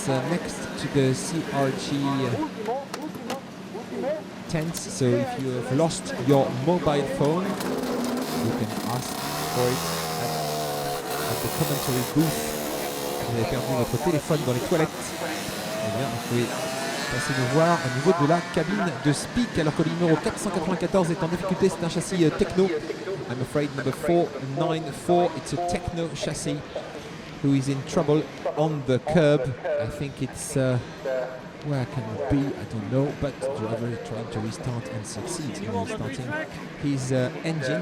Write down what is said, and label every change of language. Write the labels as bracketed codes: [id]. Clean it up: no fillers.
[en] Next to the CRG tents. So if you have lost your mobile phone, you can ask for it at the commentary booth. [fr] Vous avez perdu votre téléphone dans les toilettes, eh bien vous pouvez passer nous voir au niveau de la cabine de Speak, alors que le numéro 494 est en difficulté. C'est un châssis techno. [en] I'm afraid number 494, it's a techno chassis who is in trouble on the curb. I think it's where can it be? I don't know, but the driver is trying to restart and succeeds in restarting his engine.